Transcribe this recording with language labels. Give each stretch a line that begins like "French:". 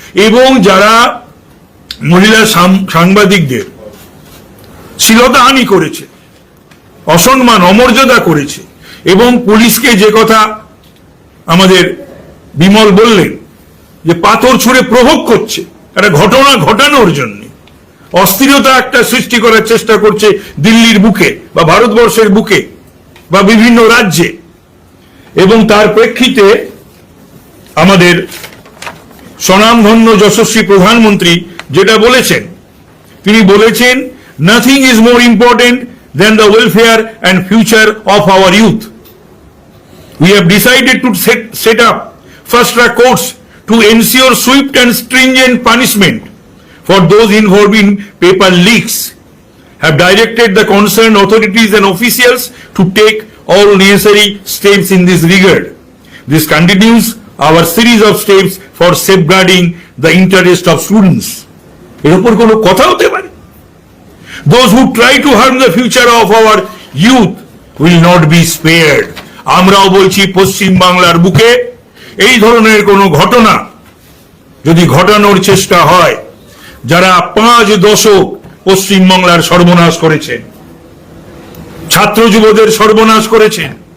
Bangla: এবং যারা মহিলা সাংবাদিকদের শ্লীলতাহানি করেছে, অসম্মান অমর্যাদা করেছে, এবং পুলিশকে যে কথা আমাদের বিমল বললেন যে পাথর ছুঁড়ে প্রভোগ করছে একটা ঘটনা ঘটানোর জন্য, অস্থিরতা একটা সৃষ্টি করার চেষ্টা করছে দিল্লির বুকে বা ভারতবর্ষের বুকে বা বিভিন্ন রাজ্যে। এবং তার প্রেক্ষিতে আমাদের স্বনামধন্য যশস্বী প্রধানমন্ত্রী যেটা বলেছেন, তিনি বলেছেন,
English: Nothing is more important than the welfare and future of our youth. We have decided to set up fast-track courts to ensure swift and stringent punishment for those involved in paper leaks. Have directed the concerned authorities and officials to take all necessary steps in this regard. This continues our series of steps for safeguarding the interest of students.
Bangla: এর উপর কোনো কথা হতে পারে?
English: Those who try to harm the future of our youth will not be spared.
Bangla: আমরাও বলছি, পশ্চিম বাংলার বুকে এই ধরনের কোনো ঘটনা যদি ঘটানোর চেষ্টা হয়, যারা 5 দশক পশ্চিম বাংলার সর্বনাশ করেছেন, ছাত্র যুবদের সর্বনাশ করেছেন,